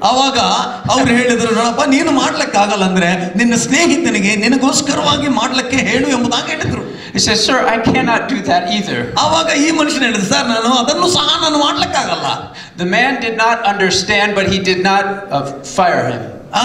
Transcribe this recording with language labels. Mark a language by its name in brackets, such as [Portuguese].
[Kannada] ಅವಾಗ ಅವ್ರು ಹೇಳಿದ್ರು, ನೋಡಪ್ಪ, ನೀನು ಮಾಡ್ಲಿಕ್ಕೆ ಆಗಲ್ಲ ಅಂದ್ರೆ ನಿನ್ನ ಸ್ನೇಹಿತನಿಗೆ ನಿನಗೋಸ್ಕರವಾಗಿ ಮಾಡ್ಲಿಕ್ಕೆ ಹೇಳು ಎಂಬುದಾಗಿ ಹೇಳಿದ್ರು. [English] He says, "Sir, I cannot do that either." [Kannada] ಅವಾಗ ಈ ಮನುಷ್ಯನ ಹೇಳಿದ್ರು, ಸರ್, ನಾನು ಅದನ್ನು ಸಹ ನಾನು ಮಾಡ್ಲಿಕ್ಕಾಗಲ್ಲ. [English] The man did not understand, but he did not fire him.